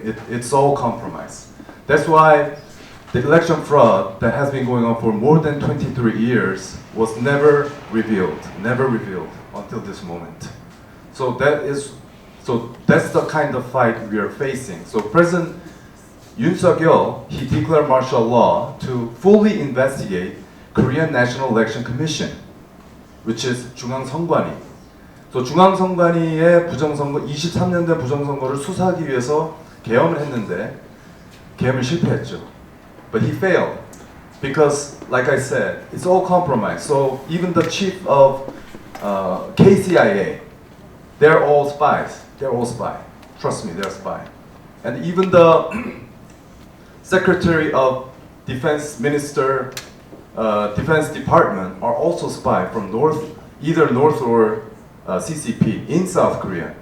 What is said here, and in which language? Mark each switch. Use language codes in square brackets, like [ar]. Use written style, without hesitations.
[en] It's all compromised. That's why the election fraud that has been going on for more than 23 years was never revealed until this moment. So that's the kind of fight we are facing. So President Yoon Suk-yeol, he declared martial law to fully investigate Korean National Election Commission, which is 중앙선관위. [ko] So 중앙선관위의 부정선거, 23년 된 부정선거를 수사하기 위해서 계엄을 했는데 계엄을 실패했죠. [en] But he failed because, like I said, it's all compromised. So even the chief of KCIA, they're all spies. They're all spies. Trust me, they're spies. And even the Secretary of Defense Minister, Defense Department are also spies from either North or CCP in South Korea.